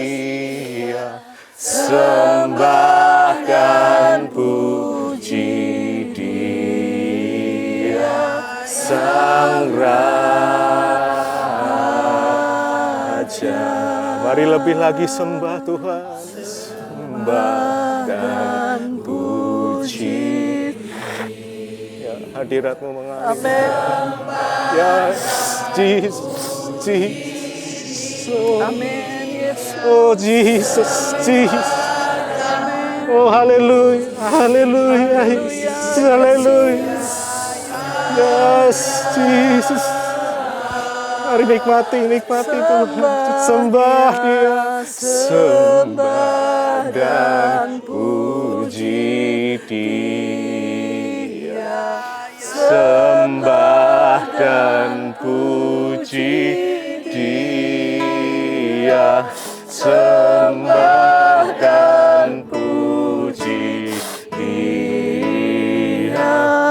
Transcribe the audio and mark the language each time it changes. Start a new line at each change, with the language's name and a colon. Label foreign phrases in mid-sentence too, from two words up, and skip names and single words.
Indonesian: Dia, sembah dan puji Dia, Sang Raja. Mari lebih lagi sembah Tuhan, sembah dan puji. Ya, hadirat-Mu mengalir. Amin. Ya, Jesus, Jesus. Oh, Amin. Yesus. oh, Jesus, Jesus. Oh, haleluya, haleluya, haleluya. Yes, Jesus. Mari nikmati Tuhan. Sembah Dia, sembah dan puji Dia, sembah dan puji Dia, sembah dan puji Dia,